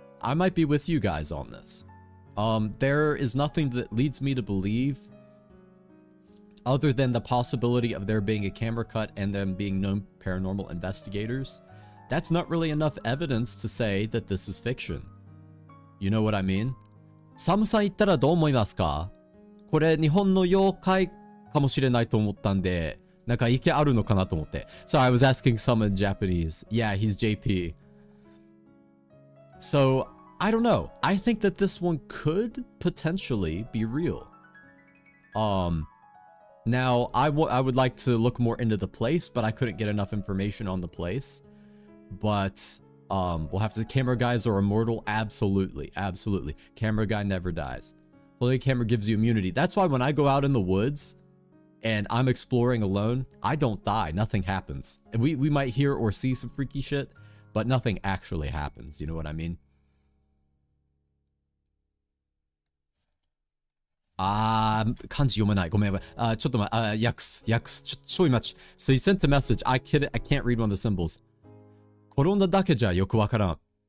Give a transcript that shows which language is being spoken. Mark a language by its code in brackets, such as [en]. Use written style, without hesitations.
[en] I might be with you guys on this. There is nothing that leads me to believe other than the possibility of there being a camera cut and them being known paranormal investigators. That's not really enough evidence to say that this is fiction. You know what I mean? [ja] サムさん言ったらどう思いますか？これ日本の妖怪かもしれないと思ったんで、なんか意見あるのかなと思って。 [en] So I was asking some in Japanese. Yeah, he's JP. So, I don't know. I think that this one could potentially be real. Now, I would like to look more into the place, but I couldn't get enough information on the place. But, we'll have to say camera guys are immortal. Absolutely. Absolutely. Camera guy never dies. Holy camera gives you immunity. That's why when I go out in the woods and I'm exploring alone, I don't die. Nothing happens. And we might hear or see some freaky shit, but nothing actually happens. You know what I mean? [ja] 漢字読めない。ごめん。ちょっと訳す。ちょい待ち。 [en] So he sent a message. I can't read one of the symbols. [ja] 転んだだけじゃよくわからん.